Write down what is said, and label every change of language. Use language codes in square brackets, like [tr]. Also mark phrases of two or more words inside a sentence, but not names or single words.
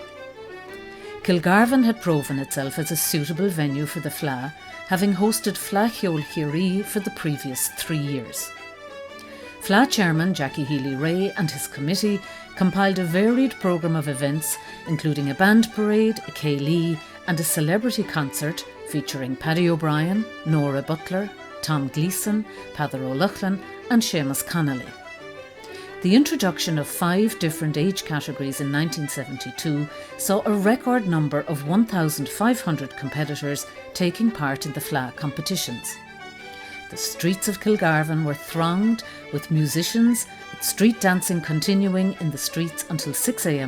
[en] Kilgarvan had proven itself as a suitable venue for the Fleadh, having hosted Fleadh Cheoil for the previous 3 years. Fleadh Chairman Jackie Healy-Ray and his committee compiled a varied programme of events, including a band parade, a Ceilidh and a celebrity concert featuring Paddy O'Brien, Nora Butler, Tom Gleeson, Peadar O'Loughlin and Seamus Connolly. The introduction of 5 different age categories in 1972 saw a record number of 1,500 competitors taking part in the Fleadh competitions. The streets of Kilgarvan were thronged with musicians, with street dancing continuing in the streets until 6 a.m.